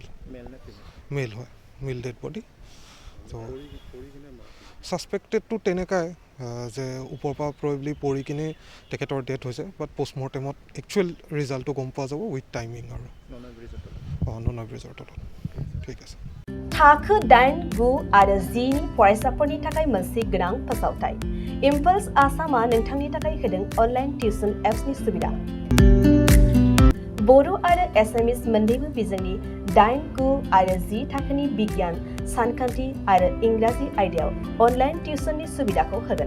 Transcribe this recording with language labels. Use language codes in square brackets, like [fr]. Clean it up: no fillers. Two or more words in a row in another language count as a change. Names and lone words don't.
[as] মেল হয়, মেল ডেড বডি। তো ছাছপেক্টেডটো তেনেকুৱাই যে ওপৰৰ পৰা প্ৰবেবলি পৰি কিনে তেখেতৰ ডেথ হৈছে, বাট পষ্টমৰ্টেমত একচুৱেল ৰিজাল্টটো গম পোৱা যাব [en] with timing [as] আৰু ননয় ব্ৰিজৰ তলত। ঠিক আছে। [brx] थाखो 8, 9 आरो 10 नि फरायसाफोरनि थाखाय मोनसे गोनां फोसावथाय। इम्पल्स आसामआ नोंथांनि थाखाय होदों [en] online tuition [brx] एप्सनि सुबिदा। बर' आरो एसामिस मोन्नैबो बिजोंनि 8, 9 आरो 10 थाखोनि बिगियान, सानखान्थि आरो इंराजि आयदायाव [en] online tuition [brx] सुबिदाखौ होगोन।